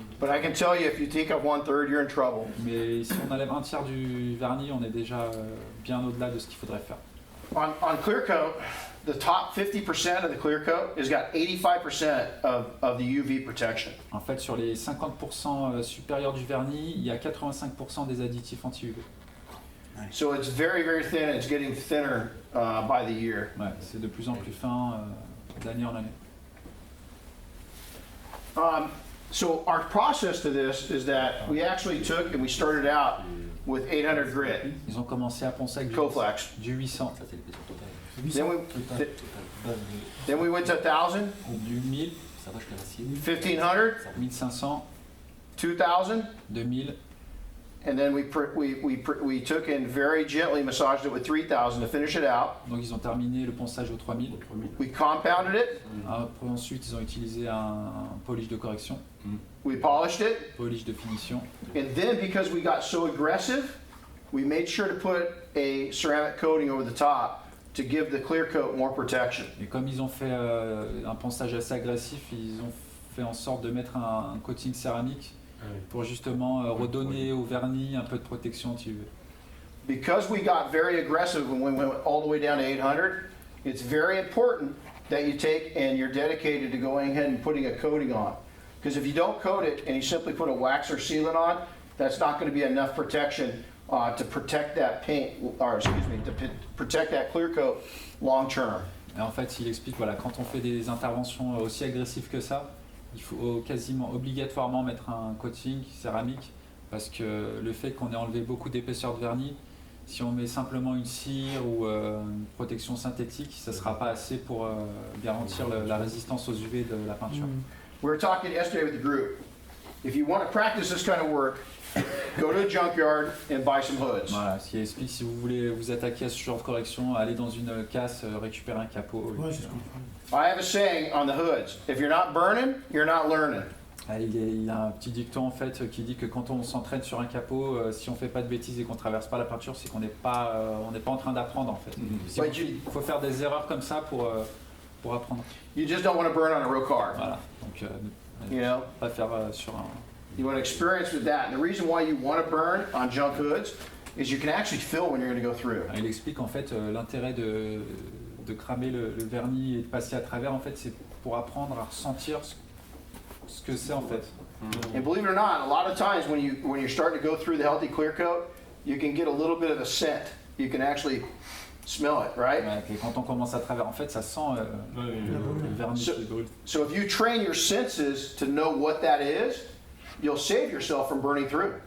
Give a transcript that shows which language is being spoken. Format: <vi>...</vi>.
<en>But I can tell you, if you take off 1/3, you're in trouble.</en> <fr>Mais si on enlève un tiers du vernis, on est déjà bien au-delà de ce qu'il faudrait faire.</fr> <en>On clear coat, the top 50% of the clear coat has got 85% of the UV protection.</en> <fr>En fait, sur les 50% supérieurs du vernis, il y a 85% des additifs anti-UV.</fr> <en>So it's very, very thin, and it's getting thinner by the year.</en> <fr>Ouais, c'est de plus en plus fin d'année en année.</fr> <en>So our process to this is that we actually took and we started out with 800 grit,</en> <fr>Ils ont commencé à poncer avec</fr> <en>Coflex.</en> <fr>du 800, Ça, c'est l'épaisseur totale.</fr> <en>Then we went to 1,000,</en> <fr>du 1000, Ça va jusqu'à l'acier.</fr> <en>1,500,</en> <fr>1500,</fr> <en>2,000,</en> <fr>2000,</fr> <en>and then we took and very gently massaged it with 3,000 to finish it out.</en> <fr>donc ils ont terminé le ponçage au 3000.</fr> <en>We compounded it,</en> <fr>Après, ensuite, ils ont utilisé un polish de correction,</fr> <en>we polished it,</en> <fr>polish de finition.</fr> <en>and then because we got so aggressive, we made sure to put a ceramic coating over the top to give the clear coat more protection.</en> <fr>Et comme ils ont fait un ponçage assez agressif, ils ont fait en sorte de mettre un coating céramique pour justement redonner au vernis un peu de protection anti-UV.</fr> <en>Because we got very aggressive when we went all the way down to 800, it's very important that you take and you're dedicated to going ahead and putting a coating on. Because if you don't coat it and you simply put a wax or sealant on, that's not going to be enough protection to protect that paint, or excuse me, to protect that clear coat long term.</en> <fr>Et en fait, il explique, voilà, quand on fait des interventions aussi agressives que ça, il faut quasiment obligatoirement mettre un coating céramique parce que le fait qu'on ait enlevé beaucoup d'épaisseur de vernis, si on met simplement une cire ou une protection synthétique, ça ne sera pas assez pour garantir la résistance aux UV de la peinture.</fr> <en>We were talking yesterday with the group. If you want to practice this kind of work, go to a junkyard and buy some hoods.</en> <fr>Voilà, ce qui explique si vous voulez vous attaquer à ce genre de correction, allez dans une casse, récupérer un capot. Ouais, c'est ce qu'on fait.</fr> <en>I have a saying on the hoods: if you're not burning, you're not learning.</en> <fr>Il y a un petit dicton en fait qui dit que quand on s'entraîne sur un capot, si on fait pas de bêtises et qu'on traverse pas la peinture, c'est qu'on n'est pas en train d'apprendre en fait. Il faut faire des erreurs comme ça pour apprendre.</fr> <en>You just don't want to burn on a real car.</en> <fr>Voilà, donc</fr> <en>You know,</en> <fr>pas faire sur un.</fr> <en>you want experience with that. And the reason why you want to burn on junk hoods is you can actually feel when you're going to go through.</en> <fr>Il explique en fait l'intérêt de cramer le vernis et de passer à travers en fait, c'est pour apprendre à ressentir ce que c'est en fait.</fr> <en>And believe it or not, a lot of times when you're starting to go through the healthy clear coat, you can get a little bit of a scent. You can actually smell it, right?</en> <fr>Ouais, et quand on commence à travers, en fait, ça sent le vernis qui brûle.</fr> <en>So if you train your senses to know what that is, you'll save yourself from burning through</en>